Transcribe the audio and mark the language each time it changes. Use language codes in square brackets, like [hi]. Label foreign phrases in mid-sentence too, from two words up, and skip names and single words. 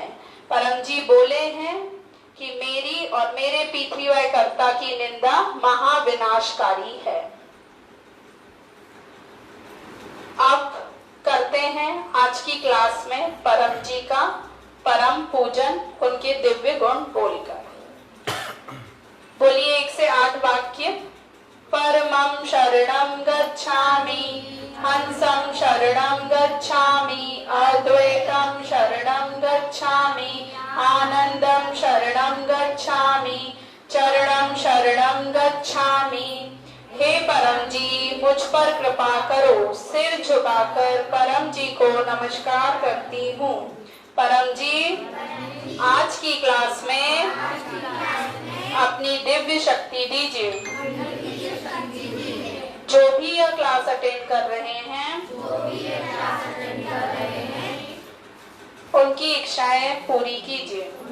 [hi] परम जी बोले हैं कि मेरी और मेरे P3Y कर्ता की निंदा महाविनाशकारी है। अब करते हैं आज की क्लास में परम जी का परम पूजन, उनके दिव्य गुण बोलकर। बोलिए 1 से 8 वाक्य। [sa] परमं शरणं गच्छामि, हंसं शरणं गच्छामि, अद्वैतं शरणं गच्छामि, आनंदं शरणं गच्छामि, चरणं शरणं गच्छामि। [hi] हे परम जी, मुझ पर कृपा करो। सिर झुकाकर परम जी को नमस्कार करती हूँ। परम जी, आज की क्लास में अपनी दिव्य शक्ति दीजिए। जो भी यह क्लास अटेंड कर रहे हैं, उनकी इच्छाएं पूरी कीजिए।